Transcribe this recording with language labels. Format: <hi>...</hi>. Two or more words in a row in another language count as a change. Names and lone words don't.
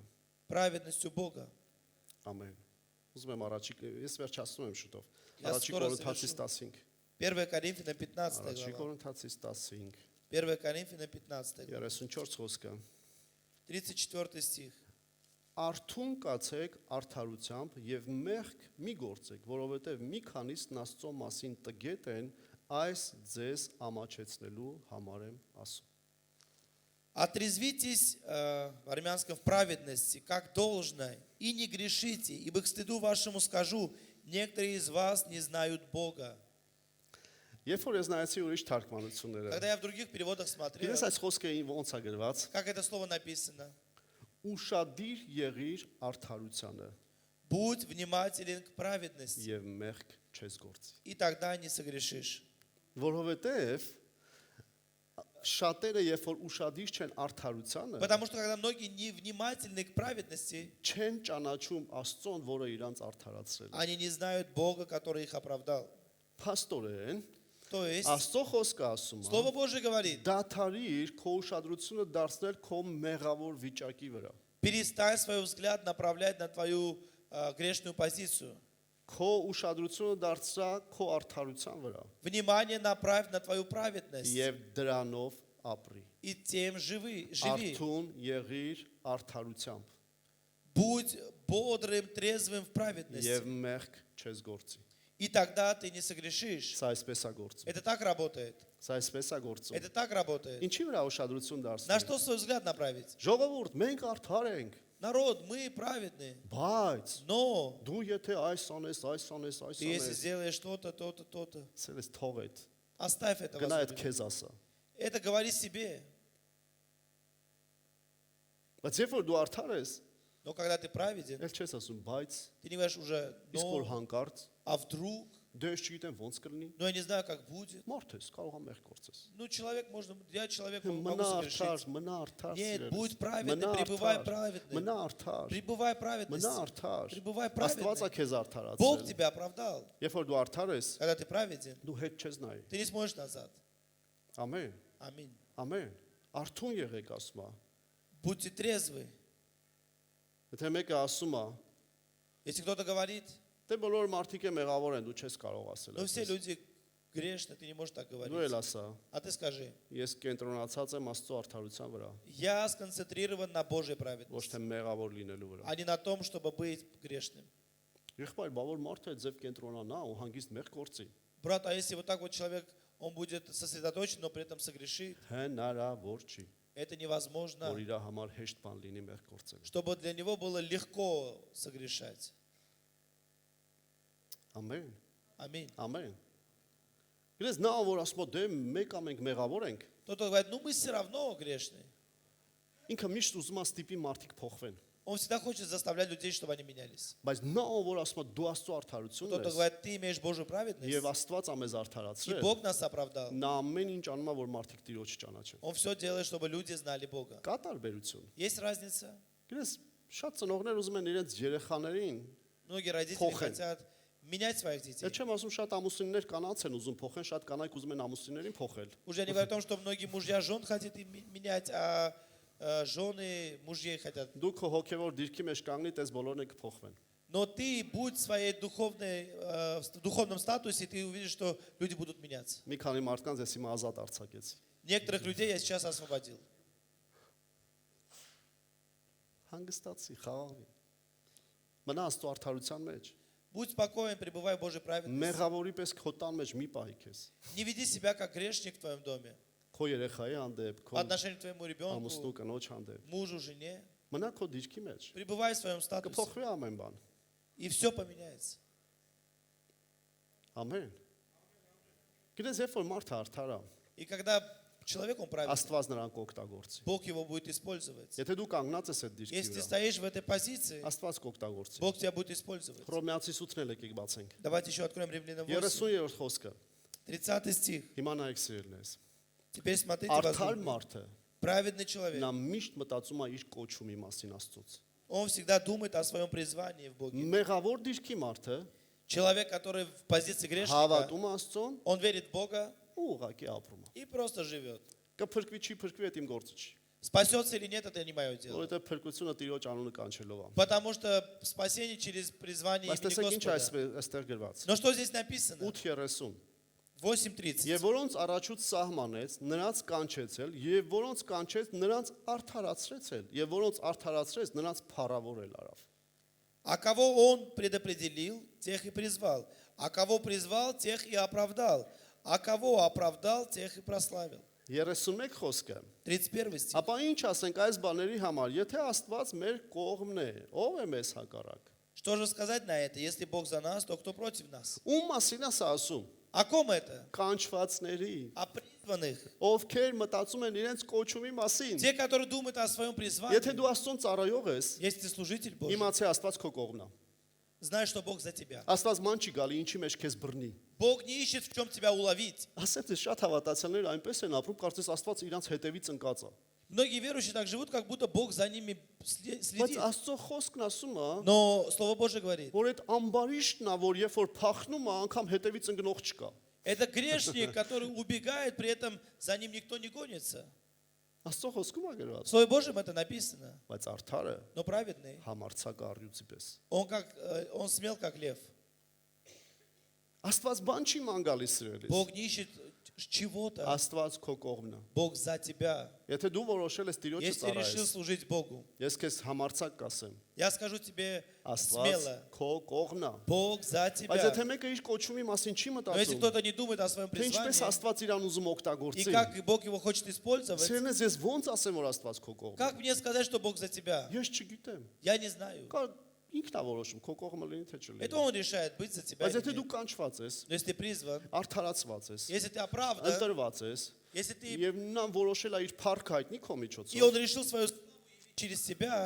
<ru>праведностью Бога.</ru> <hy>Ամեն։ Ուզում եմ առաջիկ ես վերջացնում եմ շուտով։</hy> <ru>Я</ru> <hy>Առաջիկ</hy> <ru>скоро</ru> <hy>Կորինթացիս</hy> <ru>завершу.</ru> <hy>15։</hy> <ru>1 Коринфянам 15</ru> <hy>Առաջիկ</hy> <ru>глава.</ru> <hy>Կորինթացիս 15</hy> <ru>1 Коринфянам 15 глава.</ru> <hy>34 խոսքը։</hy> <ru>34 стих.</ru> <hy>Արթուն կացեք արդարությամբ եւ մեղք մի գործեք, որովհետեւ մի քանիսն Աստծո մասին տգետ են, այս ձեզ ամաչեցնելու համար եմ ասում։</hy> <ru>Отрезвитесь в армянском в праведности, как должно, и не грешите, ибо к стыду вашему скажу, некоторые из вас не знают Бога.</ru> <hy>Երբ որ ես նայեցի ուրիշ թարգմանությունները,</hy> <ru>Когда я в других переводах смотрел,</ru> <hy>գիտես այս խոսքը ոնց է գրված,</hy> <ru>как это слово написано,</ru> <hy>ուշադիր եղիր արդարությանը</hy> <ru>будь внимателен к праведности,</ru> <hy>եւ մեղք չես գործի։</hy> <ru>и тогда не согрешишь.</ru> <hy>Որովհետեւ շատերը երբ որ ուշադիր չեն արդարությանը,</hy> <ru>Потому что когда многие не внимательны к праведности,</ru> <hy>չեն ճանաչում Աստծուն, որը իրանց արդարացրել է։</hy> <ru>они не знают Бога, который их оправдал.</ru> <hy>Փաստորեն</hy> <ru>То есть,</ru> <hy>Աստծո խոսքը ասում է,</hy> <ru>Слово Божие говорит,</ru> <hy>դաթարիր քո ուշադրությունը դարձնել քո մեղավոր վիճակի վրա։</hy> <ru>перестань свой взгляд направлять на твою грешную позицию.</ru> <hy>Քո ուշադրությունը դարձրա քո արդարության վրա</hy> <ru>Внимание направь на твою праведность.</ru> <hy>եւ դրանով ապրի։</hy> <ru>И тем живи.</ru> <hy>Արթուն եղիր արդարությամբ։</hy> <ru>будь бодрым, трезвым в праведности.</ru> <hy>եւ մեղք չես գործի։</hy> <ru>И тогда ты не согрешишь.</ru> <hy>Սա այսպես է գործում։</hy> <ru>Это так работает.</ru> <hy>Սա այսպես է գործում։</hy> <ru>Это так работает.</ru> <hy>Ինչի վրա ուշադրություն</hy> <ru>На</ru> <hy>դարձնենք։</hy> <ru>что свой взгляд направить?</ru> <hy>Ժողովուրդ, մենք արդար ենք,</hy> <ru>Народ, мы праведные.</ru> <hy>բայց</hy> <ru>Но</ru> <hy>դու եթե այս անես, այս անես, այս</hy> <ru>ты если</ru> <hy>անես,</hy> <ru>сделаешь что-то, то-то, то-то,</ru> <hy>ցելես թող այդ։</hy> <ru>оставь это.</ru> <hy>Գնա այդ</hy> <ru>возлюбленный.</ru> <hy>քեզ ասա։</hy> <ru>Это говори себе.</ru> <hy>Բայց երբ որ դու արդար ես,</hy> <ru>Но когда ты праведен,</ru> <hy>ել չես ասում, բայց</hy> <ru>ты не говоришь уже,</ru> <hy>իսկ որ</hy> <ru>но,</ru> <hy>հանկարծ</hy> <ru>а вдруг,</ru> <hy>դու ես չգիտեմ ոնց կլինի,</hy> <ru>ну я не знаю, как будет.</ru> <hy>մարդ ես, կարող է մեղք գործես։</hy> <ru>Ну человек можно, я человек могу</ru> <hy>Մնա</hy> <ru>согрешить.</ru> <hy>արդար, մնա արդար։</hy> <ru>Нет,</ru> <hy>սիրելիս,</hy> <ru>будь праведным,</ru> <hy>մնա</hy> <ru>пребывай</ru> <hy>արդար,</hy> <ru>праведным.</ru> <hy>Մնա արդար,</hy> <ru>Пребывай в</ru> <hy>մնա</hy> <ru>праведности.</ru> <hy>արդար։</hy> <ru>Пребывай</ru> <hy>Աստված է</hy> <ru>праведным.</ru> <hy>քեզ</hy> <ru>Бог</ru> <hy>արդարացրել։</hy> <ru>тебя оправдал.</ru> <hy>Երբ որ դու արդար ես,</hy> <ru>Когда ты праведен,</ru> <hy>դու հետ չես նայ։</hy> <ru>ты не смотришь назад.</ru> <hy>Ամեն,</hy> <ru>Аминь.</ru> <hy>ամեն։ Արթուն եղեք ասում է։</hy> <ru>Будьте трезвы.</ru> <hy>Եթե մեկը ասում է,</hy> <ru>Если кто-то говорит,</ru> <hy>դե բոլոր մարդիկ է мեղավոր են, դու չես կարող ասել</hy> <ru>ну все</ru> <hy>այդպես։</hy> <ru>люди грешны, ты не можешь так</ru> <hy>Դու էլ</hy> <ru>говорить.</ru> <hy>ասա,</hy> <ru>А ты скажи,</ru> <hy>ես կենտրոնացած եմ Աստծո արդարության վրա,</hy> <ru>я сконцентрирован на Божьей</ru> <hy>ոչ</hy> <ru>праведности,</ru> <hy>թե մեղավոր լինելու վրա։</hy> <ru>а не на том, чтобы быть грешным.</ru> <hy>Եղբայր, բավոր մարդը այդ ձև կենտրոնանա ու հանգիստ մեղ գործի։</hy> <ru>Брат, а если вот так вот человек, он будет сосредоточен, но при этом согрешит,</ru> <hy>Հնարավոր չի,</hy> <ru>это невозможно,</ru> <hy>որ իր համար հեշտ բան լինի մեղ գործել։</hy> <ru>чтобы для него было легко согрешать.</ru> <hy>Ամեն,</hy> <ru>Аминь.</ru> <hy>ամեն։ Գիտես նա որ ասում է դե մեկ ամենք մեղավոր ենք,</hy> <ru>Кто-то говорит, ну мы все равно грешные.</ru> <hy>ինքը միշտ ուզում է ստիպի մարդիկ փոխվեն։</hy> <ru>Он всегда хочет заставлять людей, чтобы они менялись.</ru> <hy>Բայց նա որ ասում է դու Աստծո արդարությունն</hy> <ru>Кто-то</ru> <hy>ես,</hy> <ru>говорит, ты имеешь Божью праведность,</ru> <hy>եւ Աստված ա մեզ</hy> <ru>и</ru> <hy>արդարացրել,</hy> <ru>Бог нас оправдал.</ru> <hy>նա ամեն ինչ անում է որ մարդիկ Տիրոջ ճանաչեն։</hy> <ru>Он все делает, чтобы люди знали Бога.</ru> <hy>Կա տարբերություն։</hy> <ru>Есть разница?</ru> <hy>Գիտես շատ ծնողներ ուզում են իրենց երեխաներին,</hy> <ru>Многие родители</ru> <hy>Փոխեն.</hy> <ru>хотят менять своих детей.</ru> <hy>Էլ չեմ ասում շատ ամուսիններ կանանց են ուզում փոխեն, շատ կանայք уզում են ամուսիններին փոխել։</hy> <ru>Уже не говорю о том, что многие мужья жен хотят менять, а жены мужей хотят.</ru> <hy>Դու քո հոգևոր դիրքի մեջ կանգնի, տես բոլորն են կփոխվեն։</hy> <ru>Но ты будь в своей духовном статусе, ты увидишь, что люди будут меняться.</ru> <hy>Մի քանի մարդկանց ես հիմա ազատ արձակեցի։</hy> <ru>Некоторых людей я сейчас освободил.</ru> <hy>Հանգստացի, խաղաղի։ Մնա Աստծո արդարության մեջ։</hy> <ru>Будь спокоен, пребывай в Божьей праведности.</ru> <hy>Մեղավորի պես քո տան մեջ մի պահի քեզ։</hy> <ru>Не веди себя как грешник в твоем доме.</ru> <hy>Քո երեխայի հանդեպ,</hy> <ru>По</ru> <hy>քո</hy> <ru>отношению к твоему</ru> <hy>ամուսնու</hy> <ru>ребенку,</ru> <hy>կնոջ հանդեպ։</hy> <ru>мужу, жене.</ru> <hy>Մնա քո դիրքի մեջ։</hy> <ru>Пребывай в своем статусе.</ru> <hy>Կփոխվի ամեն բան։</hy> <ru>И все поменяется.</ru> <hy>Ամեն։ Գիտես, երբ որ մարդը արդար է,</hy> <ru>И когда человек, он праведный,</ru> <hy>Աստված նրան կօգտագործի։</hy> <ru>Бог его будет использовать.</ru> <hy>Եթե դու կանգնած ես այդ դիրքի</hy> <ru>Если ты</ru> <hy>վրա,</hy> <ru>стоишь в этой позиции,</ru> <hy>Աստված կօգտագործի։</hy> <ru>Бог тебя будет использовать.</ru> <hy>Հռոմեացի 8-ն եկեք բացենք։</hy> <ru>Давайте еще откроем Римлянам 8,</ru> <hy>30-րդ խոսքը։</hy> <ru>30 стих.</ru> <hy>Հիմա նայեք սիրելիներս։</hy> <ru>Теперь смотрите,</ru> <hy>Արդար</hy> <ru>возлюбленные.</ru> <hy>մարդը</hy> <ru>Праведный человек,</ru> <hy>նա միշտ մտածում է իր կոչումի մասին Աստծոց։</hy> <ru>он всегда думает о своем призвании в Боге.</ru> <hy>Մեղավոր դիրքի մարդը</hy> <ru>Человек, который в позиции грешника,</ru> <hy>հավատում է Աստծուն</hy> <ru>он верит в Бога</ru> <hy>ու ուղղակի ապրում է։</hy> <ru>и просто живет.</ru> <hy>Կփրկվի չի փրկվի, այդ իմ գործը չի։</hy> <ru>Спасется или нет, это не мое дело.</ru> <hy>Որովհետև փրկությունը Տիրոջ անունը կանչելով է։</hy> <ru>Потому что спасение через призвание</ru> <hy>Բայց տեսեք</hy> <ru>имени</ru> <hy>ինչ</hy> <ru>Господа.</ru> <hy>այստեղ գրված։</hy> <ru>Но что здесь написано?</ru> <hy>8:30</hy> <ru>8:30.</ru> <hy>Եվ որոնց առաջուց սահմանեց, նրանց կանչեցել, եւ որոնց կանչեց, նրանց արդարացրեցել, եւ որոնց արդարացրեց, նրանց փառավորել արավ։</hy> <ru>А кого он предопределил, тех и призвал. А кого призвал, тех и оправдал. А кого оправдал, тех и прославил.</ru> <hy>31 խոսքը։</hy> <ru>31 стих.</ru> <hy>Ապա ինչ ասենք այս բաների համար, եթե Աստված մեր կողմն է, ով է մեզ հակառակ։</hy> <ru>Что же сказать на это? Если Бог за нас, то кто против нас?</ru> <hy>Ում մասին է սա ասում։</hy> <ru>О ком это?</ru> <hy>Կանչվածների,</hy> <ru>О призванных.</ru> <hy>ովքեր մտածում են իրենց կոչումի մասին։</hy> <ru>Те, которые думают о своем призвании.</ru> <hy>Եթե դու Աստծուն ծառայող ես,</hy> <ru>Если ты служитель Божий,</ru> <hy>իմացի Աստված քո կողմն է։</hy> <ru>знай, что Бог за тебя.</ru> <hy>Աստված ման չի գալի, ինչի մեջ քեզ բռնի։</hy> <ru>Бог не ищет, в чем тебя уловить.</ru> <hy>Ասեմ, թե շատ հավատացյալներ այնպես են ապրում, կարծես Աստված իրանց հետևից ընկած է։</hy> <ru>Многие верующие так живут, как будто Бог за ними</ru> <hy>Բայց</hy> <ru>следит.</ru> <hy>Աստծո խոսքն ասում է,</hy> <ru>Но Слово Божие говорит,</ru> <hy>որ այդ ամբարիշտն է, որ երբ որ փախնում է, անգամ հետևից ընկնող չկա։</hy> <ru>это грешник, который убегает, при этом за ним никто не гонится.</ru> <hy>Աստծո խոսքում է</hy> <ru>В</ru> <hy>գրված,</hy> <ru>Слове Божьем это написано.</ru> <hy>բայց արդարը</hy> <ru>Но праведный,</ru> <hy>համարցակ առյուծի պես։</hy> <ru>он смел, как лев.</ru> <hy>Աստված բան չի ման գալիս սիրելիս։</hy> <ru>Бог не ищет чего-то,</ru> <hy>Աստված քո կողմն է։</hy> <ru>Бог за тебя.</ru> <hy>Եթե դու որոշել ես Տիրոջը</hy> <ru>Если решил</ru> <hy>ծառայես,</hy> <ru>служить Богу,</ru> <hy>ես քեզ համարձակ կասեմ,</hy> <ru>я скажу тебе</ru> <hy>Աստված</hy> <ru>смело,</ru> <hy>քո կողմն է։</hy> <ru>Бог за</ru> <hy>Բայց</hy> <ru>тебя.</ru> <hy>եթե մեկը իր կոչումի մասին չի</hy> <ru>Но если</ru> <hy>մտածում,</hy> <ru>кто-то не думает о своем</ru> <hy>թե ինչպես</hy> <ru>призвании,</ru> <hy>Աստված իրան ուզում</hy> <ru>и</ru> <hy>օգտագործի,</hy> <ru>как Бог его хочет использовать,</ru> <hy>Սիրելիս, ես ո՞նց ասեմ, որ Աստված քո կողմն է։</hy> <ru>как мне сказать, что Бог за тебя?</ru> <hy>Ես չգիտեմ։</hy> <ru>Я не знаю.</ru> <hy>Կա ինքն է որոշում, քո կողմը լինի թե չլինի։</hy> <ru>Это Он решает, быть за тебя</ru> <hy>Բայց</hy> <ru>или</ru> <hy>եթե դու</hy> <ru>нет.</ru> <hy>կանչված ես,</hy> <ru>Но если ты призван,</ru> <hy>արդարացված ես,</hy> <ru>если ты оправдан,</ru> <hy>ընտրված ես,</hy> <ru>если ты</ru> <hy>եւ նա որոշել է իր փառքը հայտնի քո</hy> <ru>и</ru> <hy>միջոցով,</hy> <ru>Он решил свою славу через тебя,</ru>